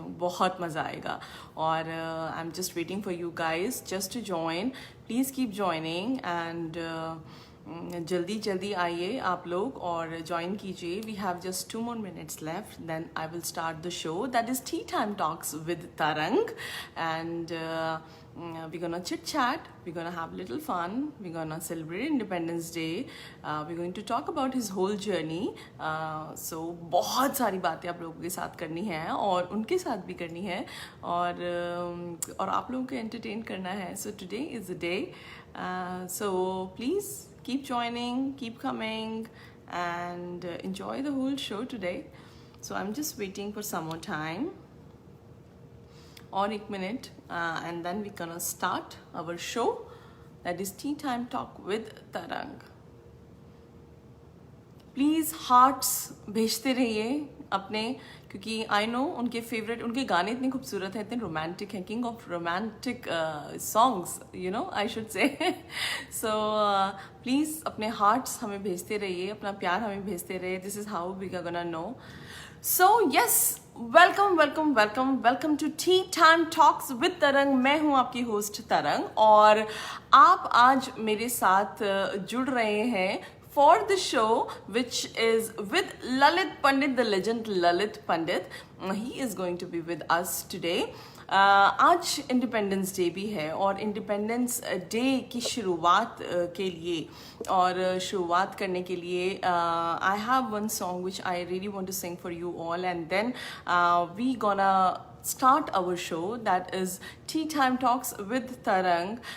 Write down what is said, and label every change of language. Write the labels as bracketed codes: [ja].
[hi] बहुत मज़ा आएगा, और [en] I'm just waiting for you guys just to join. Please keep joining, and [hi] जल्दी आइए आप लोग और ज्वाइन कीजिए. [en] We have just 2 more minutes left, then I will start the show, that is Tea Time Talks with Tarang, and we're gonna chit chat, we're gonna have little fun, we're gonna celebrate Independence Day, we're going to talk about his whole journey. [hi] So बहुत सारी बातें आप लोगों के साथ करनी है और उनके साथ भी करनी है, और आप लोगों को entertain करना है. [en] So today is the day, so please keep joining, keep coming, and enjoy the whole show today. So I'm just waiting for some more time, or 1 minute, and then we're gonna start our show, that is Tea Time Talk with Tarang. [hi] Please hearts भेजते रहिए अपने, क्योंकि [en] I know [hi] उनके favourite, उनके गाने इतने खूबसूरत हैं, इतने रोमांटिक हैं, [en] King of romantic songs, I should say. [hi] So please अपने हार्ट्स हमें भेजते रहिए, अपना प्यार हमें भेजते रहिए. [en] This is how we are gonna know. So yes, welcome to Tea Time Talks with Tarang. [hi] मैं हूँ आपकी होस्ट तरंग, और आप आज मेरे साथ जुड़ रहे हैं [en] for the show, which is with Lalit Pandit, [hi] the legend Lalit Pandit. [en] He is going to be with us today. [hi] आज इंडिपेंडेंस डे भी है, और इंडिपेंडेंस डे की शुरुआत के लिए [en] और शुरुआत करने के लिए I have one song which I really want to sing for you all, and then we gonna start our show, that is Tea Time Talks with Tarang.